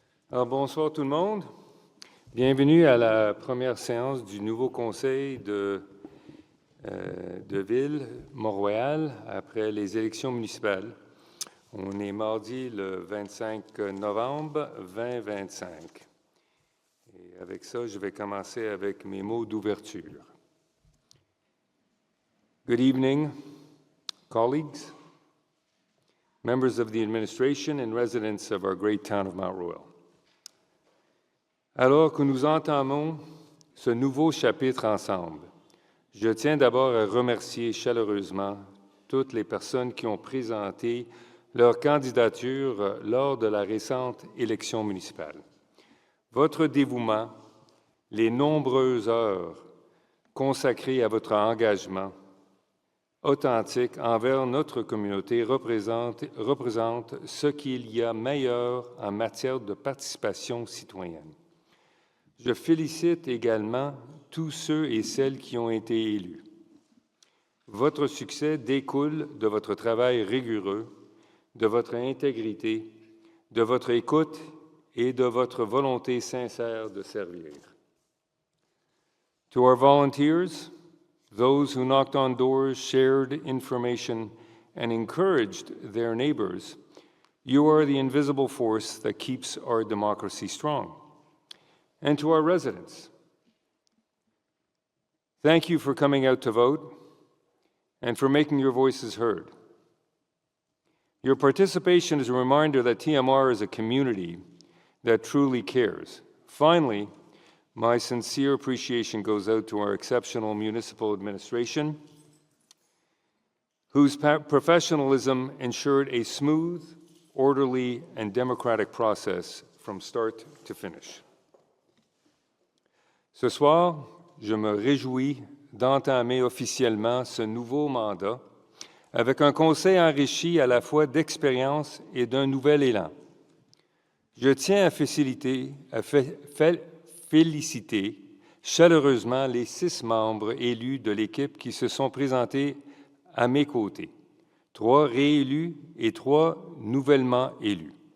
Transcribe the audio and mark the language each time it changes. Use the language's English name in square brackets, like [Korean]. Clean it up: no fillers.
[French] Alors, bonsoir tout le monde. Bienvenue à la première séance du nouveau conseil de ville, Mont-Royal, après les élections municipales. On est mardi le 25 novembre 2025. Et avec ça, je vais commencer avec mes mots d'ouverture. [English] Good evening, colleagues, members of the administration and residents of our great town of Mount Royal. [French] Alors que nous entamons ce nouveau chapitre ensemble, je tiens d'abord à remercier chaleureusement toutes les personnes qui ont présenté leur candidature lors de la récente élection municipale. Votre dévouement, les nombreuses heures consacrées à votre engagement authentique envers notre communauté représente ce qu'il y a meilleur en matière de participation citoyenne. Je félicite également tous ceux et celles qui ont été élus. Votre succès découle de votre travail rigoureux, de votre intégrité, de votre écoute et de votre volonté sincère de servir. [English] To our volunteers, those who knocked on doors, shared information, and encouraged their neighbors, you are the invisible force that keeps our democracy strong. And to our residents, thank you for coming out to vote and for making your voices heard. Your participation is a reminder that TMR is a community that truly cares. Finally, my sincere appreciation goes out to our exceptional municipal administration, whose professionalism ensured a smooth, orderly, and democratic process from start to finish. [French] Ce soir, je me réjouis d'entamer officiellement ce nouveau mandat avec un conseil enrichi à la fois d'expérience et d'un nouvel élan. Je tiens à féliciter chaleureusement les 6 membres élus de l'équipe qui se sont présentés à mes côtés, 3 réélus et 3 nouvellement élus.